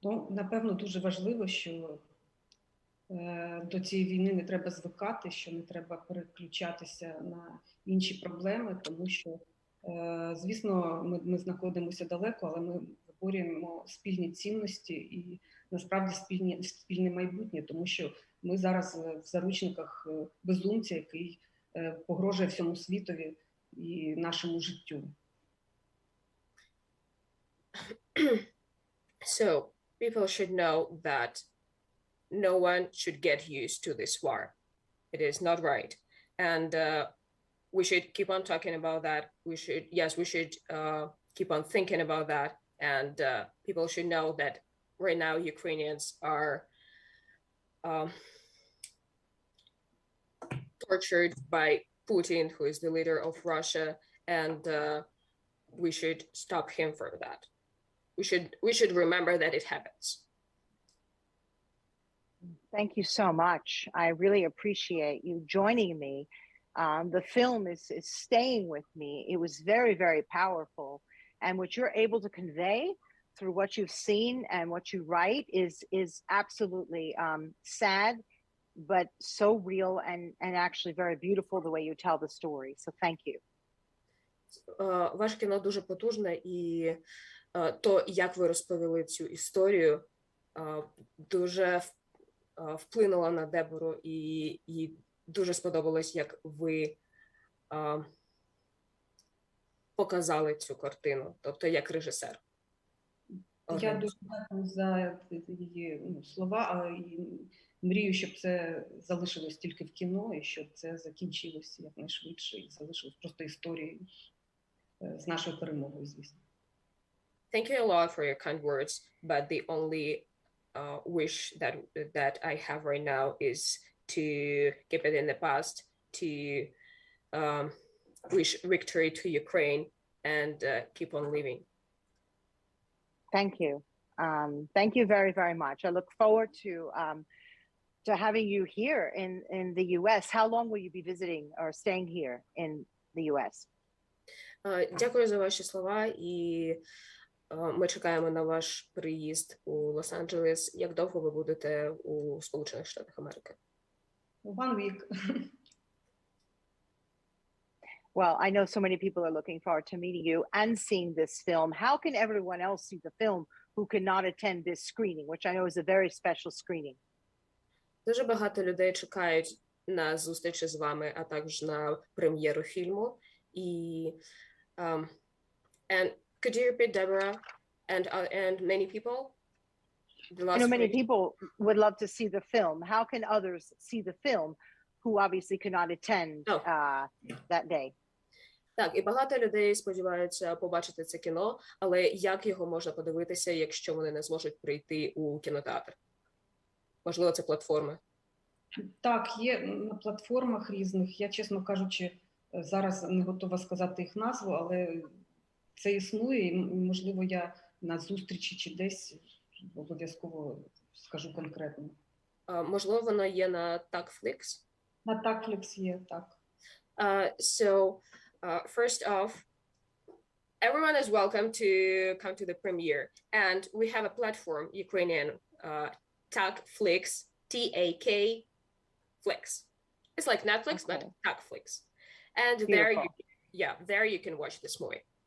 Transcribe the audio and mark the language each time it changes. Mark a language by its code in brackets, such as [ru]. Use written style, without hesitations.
[uk] Напевно, дуже важливо, що до цієї війни не треба звикати, що не треба переключатися на інші проблеми, тому що, звісно, ми знаходимося далеко, але ми виборюємо спільні цінності і насправді спільне майбутнє, тому що ми зараз в заручниках безумця, який погрожує всьому світові і нашому життю. [en] So people should know that no one should get used to this war. It is not right. And we should keep on talking about that. We should keep on thinking about that. And people should know that right now Ukrainians are tortured by Putin, who is the leader of Russia, and we should stop him for that. We should remember that it happens. Thank you so much. I really appreciate you joining me. The film is staying with me. It was very, very powerful. And what you're able to convey through what you've seen and what you write is absolutely sad, but so real and actually very beautiful the way you tell the story. So thank you. [uk] Ваше кіно дуже потужне, і то, як ви розповіли цю історію, дуже вплинуло на Дебору, і дуже сподобалось, як ви показали цю картину, тобто як режисер. Я дуже дякую за її слова, але мрію, щоб це залишилось тільки в кіно, і щоб це закінчилось якнайшвидше, і залишилось просто історією з нашою перемогою, звісно. [en] Thank you a lot for your kind words, but the only wish that I have right now is to keep it in the past, to wish victory to Ukraine and keep on living. Thank you. Thank you very, very much. I look forward to having you here in the U.S. How long will you be visiting or staying here in the U.S.? [uk] Дякую за ваші слова, і ми чекаємо на ваш приїзд у Лос-Анджелес. Як довго ви будете у Сполучених Штатах Америки? [en] 1 week. Well, I know so many people are looking forward to meeting you and seeing this film. How can everyone else see the film who cannot attend this screening, which I know is a very special screening? [uk] Дуже багато людей чекають на зустрічі з вами, а також на прем'єру фільму. [en] І and could you repeat, Deborah, and many people? I know many people would love to see the film. How can others see the film who obviously cannot attend that day? [uk] Так, і багато людей сподіваються побачити це кіно, але як його можна подивитися, якщо вони не зможуть прийти у кінотеатр? Можливо, це платформи? Так, є на платформах різних. Я, чесно кажучи, зараз не готова сказати їх назву, але це існує, і, можливо, я на зустрічі чи десь обов'язково скажу конкретно. Можливо, воно є на Takflix? На Takflix є, так. [en] So, first off, everyone is welcome to come to the premiere. And we have a platform, Ukrainian, Takflix, T-A-K, Flix. It's like Netflix, okay, but Takflix. And there you can watch this movie.